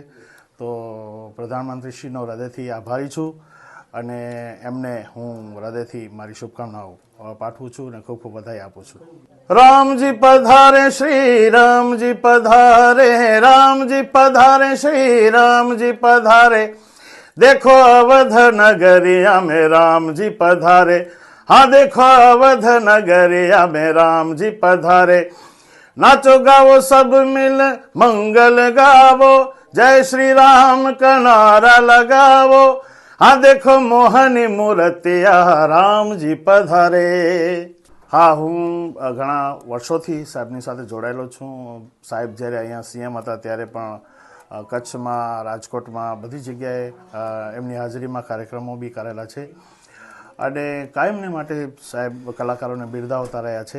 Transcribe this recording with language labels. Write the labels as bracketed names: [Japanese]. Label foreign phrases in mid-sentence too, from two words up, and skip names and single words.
[Gujarati] તો પ્રધાનમંત્રીશ્રીનો હૃદયથી આભારી છું અને એમને હું હૃદયથી મારી શુભકામનાઓ પાઠવું છું અને ખૂબ ખૂબ વધાઈ આપું છું. રામજી પધારે, શ્રી રામજી પધારે, રામજી પધારે, શ્રી રામજી પધારે, [Hindi] देखो अवध नगरिया में राम जी पधारे, हाँ देखो अवध नगरिया में राम जी पधारे, नाचो गावो सब मिल मंगल गावो, जय श्री राम का नारा लगावो, हाँ देखो मोहनी मूर्तिया राम जी पधारे. [Gujarati] હા, હું ઘણા વર્ષોથી સાહેબની સાથે જોડાયેલો છું. સાહેબ જ્યારે અહીંયા સીએમ હતા ત્યારે પણ કચ્છમાં, રાજકોટમાં બધી જગ્યાએ એમની હાજરીમાં કાર્યક્રમો બી કરેલા છે અને કાયમને માટે સાહેબ કલાકારોને બિરદાવતા રહ્યા છે.